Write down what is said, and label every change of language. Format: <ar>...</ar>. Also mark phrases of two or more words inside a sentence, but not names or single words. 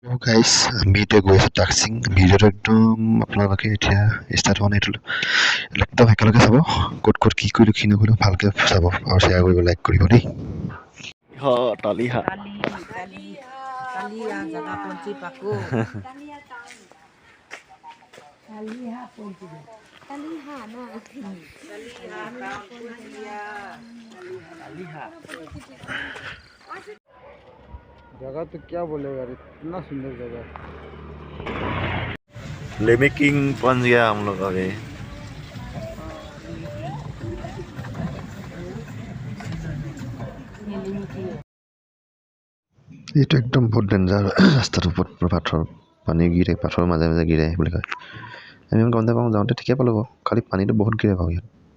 <as>গাইছ আমি এতিয়া গৈ আছোঁ টাক্সিং। ভিডিঅ'টো একদম আপোনালোকে এতিয়া ষ্টাৰ্ট হোৱা নাই, এইটো একদম একেলগে চাব। ক'ত ক'ত কি কৰিলোঁ কি নকৰিলোঁ ভালকৈ চাব আৰু শ্বেয়াৰ কৰিব, লাইক কৰিব দেই। Taliha. Taliha jaga kunci paku. Taliha kunci. Taliha na. Taliha kunci ya. Taliha.</as> <hi>जगह तो क्या बोलेगा यार, इतना सुंदर जगह। लेमेकिंग पहुंच गया हम लोग अभी।</hi> <as>এইটো একদম বহুত ডেঞ্জাৰ ৰাস্তাটোৰ ওপৰত পাথৰ পানী গিৰে, পাথৰৰ মাজে মাজে গিৰে বুলি কয়। আমি গম নাপাওঁ, যাওঁতে ঠিকে পালোঁ বাৰু, খালি পানীটো বহুত গিৰে বাৰু ইয়াত।</as>